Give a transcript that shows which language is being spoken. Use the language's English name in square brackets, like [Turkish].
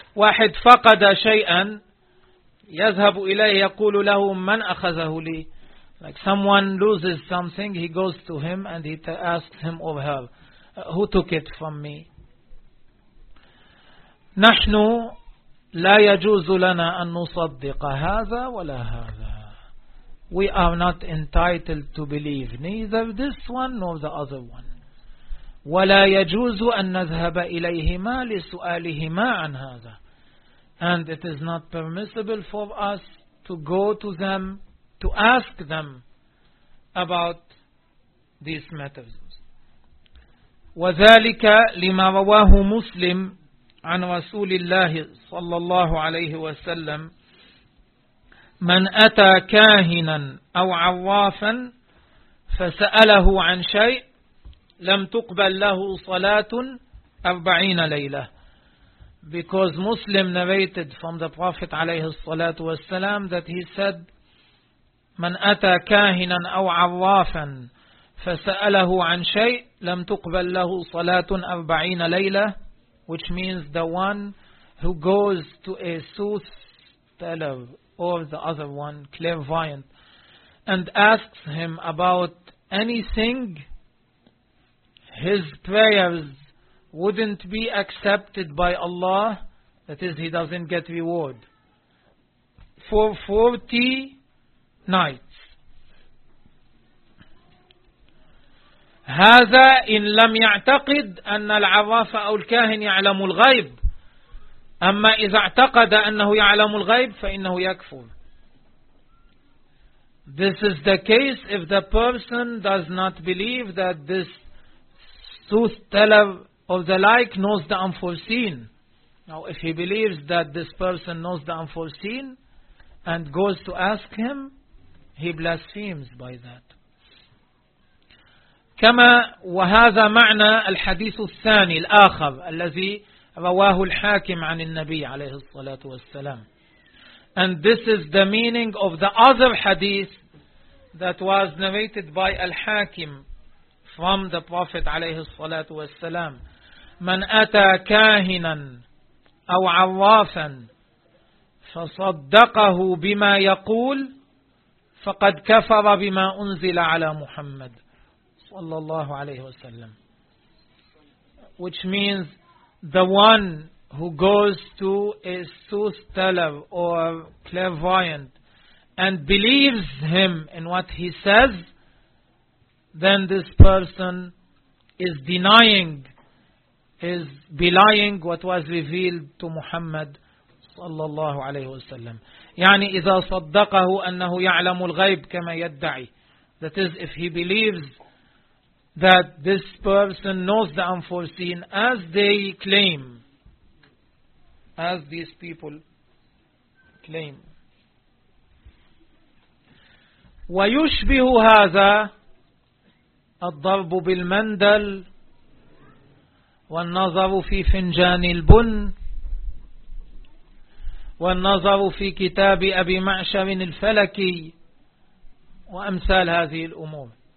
[Arabic] واحد فقد شيئا يذهب إليه يقول له من أخذه لي. [English] Like someone loses something, he goes to him and he asks him or her, who took it from me. [Arabic] نحن لا يجوز لنا أن نصدق هذا ولا هذا. [English] We are not entitled to believe neither this one nor the other one. [Arabic] ولا يجوز أن نذهب إليهما لسؤالهما عن هذا. [English] And it is not permissible for us to go to them to ask them about these matters. [Arabic] وذلك لما رواه مسلم عن رسول الله صلى الله عليه وسلم. من أتى كاهنا أو عرافا فسأله عن شيء لم تقبل له صلاة 40 ليلة. [English] Because Muslim narrated from the Prophet عليه الصلاة والسلام that he said, [Arabic] من أتى كاهنا أو عرافا فسأله عن شيء لم تقبل له صلاة 40 ليلة, [English] which means the one who goes to a soothsayer or the other one, clairvoyant, and asks him about anything, his prayers wouldn't be accepted by Allah, that is, he doesn't get reward, for 40 nights. [Arabic] هذا إن لم يعتقد أن العراف أو الكاهن يعلم الغيب. أما إذا اعتقد أنه يعلم الغيب فإنه يكفر. [English] This is the case if the person does not believe that this soothsayer of the like knows the unforeseen. Now, if he believes that this person knows the unforeseen and goes to ask him, he blasphemes by that. [Arabic] كما وهذا معنى الحديث الثاني الآخر الذي رواه الحاكم عن النبي عليه الصلاة والسلام. [English] And this is the meaning of the other hadith that was narrated by Al-Hakim from the Prophet عليه الصلاة والسلام. [Arabic] من أتى كاهنا أو عرافا فصدقه بما يقول فقد كفر بما أنزل على محمد صلى الله عليه وسلم. [English] Which means the one who goes to a soothsayer or clairvoyant and believes him in what he says, then this person is denying, is belying what was revealed to Muhammad صلى الله عليه وسلم. [Arabic] يعني إذا صدقه أنه يعلم الغيب كما يدعي. [English] That is, if he believes that this person knows the unforeseen as they claim, as these people claim. [Arabic] ويشبه هذا الضرب بالمندل والنظر في فنجان البن والنظر في كتاب أبي معشر الفلكي وأمثال هذه الأمور.